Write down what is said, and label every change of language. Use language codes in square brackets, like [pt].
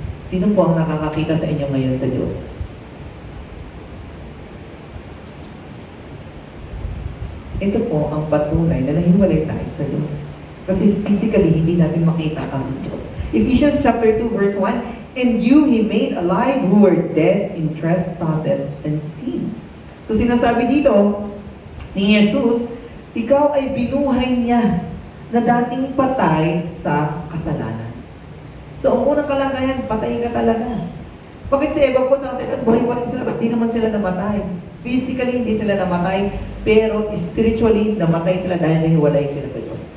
[tl] Sino po ang nakakakita sa inyo ngayon sa Diyos? Ito po ang patunay na nahiwalay tayo sa Diyos. Kasi physically, hindi natin makita ang Diyos. [en] Ephesians chapter 2 verse 1, "And you He made alive who were dead in trespasses and sins." [tl] So sinasabi dito ni Jesus, ikaw ay binuhay niya na dating patay sa kasalanan. So ang unang kalagayan, patay ka talaga. Bakit si Eva po at si Adam, buhay pa rin sila? Ba't di naman sila namatay? Physically, hindi sila namatay, pero spiritually, namatay sila dahil nahiwalay sila sa Diyos.